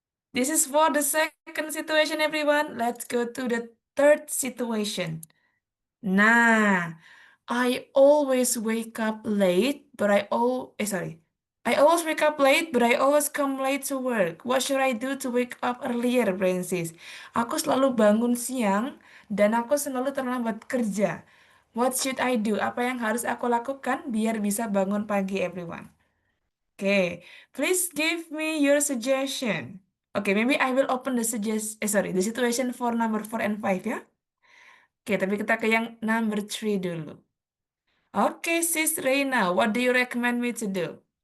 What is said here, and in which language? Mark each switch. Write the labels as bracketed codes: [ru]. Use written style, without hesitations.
[en] This is for the second situation, everyone. Let's go to the third situation. Nah, I always wake up late, but I always wake up late, but I always come late to work. What should I do to wake up earlier, Francis? [id] Aku selalu bangun siang dan aku selalu terlambat kerja. [en] What should I do? [id] Apa yang harus aku lakukan biar bisa bangun pagi, everyone? [en] Okay, please give me your suggestion. Okay, maybe I will open the the situation for number 4 and 5 ya. Oke, [id] tapi kita ke yang [en] number 3 dulu. Oke, Sis Reina, what do you recommend me to do?